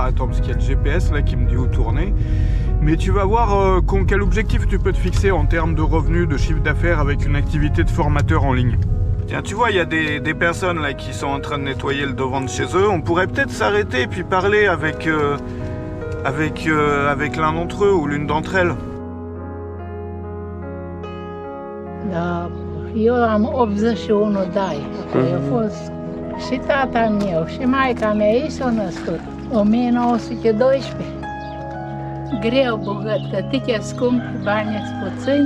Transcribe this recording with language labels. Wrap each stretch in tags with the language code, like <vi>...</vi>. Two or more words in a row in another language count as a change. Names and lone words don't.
<fr>Attends, parce qu'il y a le GPS là qui me dit où tourner. Mais tu vas voir quel objectif tu peux te fixer en termes de revenus, de chiffre d'affaires avec une activité de formateur en ligne. Tiens, tu vois, il y a des personnes là qui sont en train de nettoyer le devant de chez eux. On pourrait peut-être s'arrêter et puis parler avec l'un d'entre eux ou l'une d'entre elles.</fr> <ro>Da, eu am 81 de ani. A fost și tata meu și maica mea, ei s-au născut 1912. Greu bogat, că tiche scump, bani puțini.</ro>